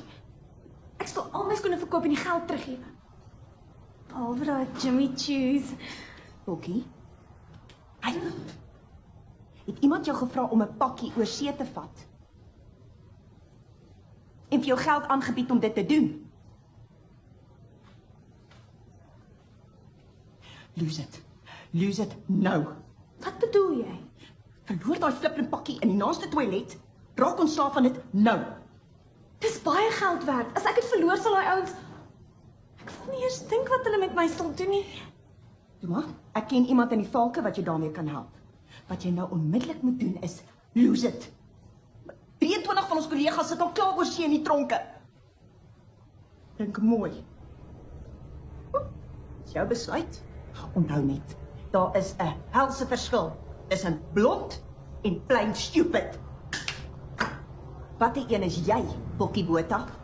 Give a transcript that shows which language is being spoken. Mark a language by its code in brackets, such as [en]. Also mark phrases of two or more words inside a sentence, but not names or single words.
[af] Ek sal al my skoene verkoop en die geld teruggee. Behalwe daai Jimmy Choos. Bokkie? Het iemand jou gevra om 'n pakkie oor see te vat? En vir jou geld aangebied om dit te doen? [en] Lose it. Lose it nou. [af] Wat bedoel jy? Verloor daai flippende pakkie in die naaste toilet. Raak ontslaaf van dit nou. Dis baie geld werd. As ek dit verloor sal daai ouens... Ek wil nie eers dink wat hulle met my sal doen nie. Toe maar, ek ken iemand in die valke wat jou daarmee kan help. Wat jy nou onmiddellik moet doen is, [en] lose it. [af] 23 van ons kollegas sit al klaar oor see in die tronke. Dink mooi. Dis jou besluit. Onthou net, daar is 'n helse verskil tussen blond en [en] plain stupid. [af] Watter een is jy, Bokkie Botha?